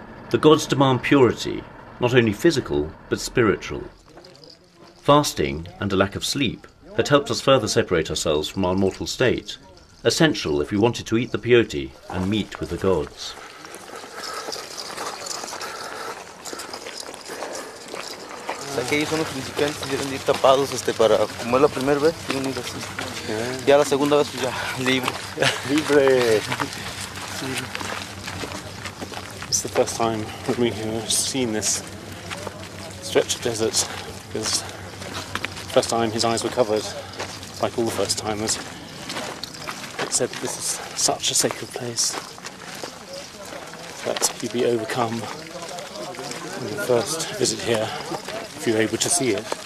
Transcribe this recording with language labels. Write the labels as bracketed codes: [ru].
[en] The gods demand purity, not only physical but spiritual. Fasting and a lack of sleep had helped us further separate ourselves from our mortal state, essential if we wanted to eat the peyote and meet with the gods. [es] Aquellos son los principiantes, deben ir tapados para, como es la primera vez, tienen ir así. Ya la segunda vez pues ya libre. Libre. [en] It's the first time we have seen this stretch of desert, because the first time his eyes were covered, like all the first timers. It said this is such a sacred place that you'd be overcome in the first visit here if you're able to see it.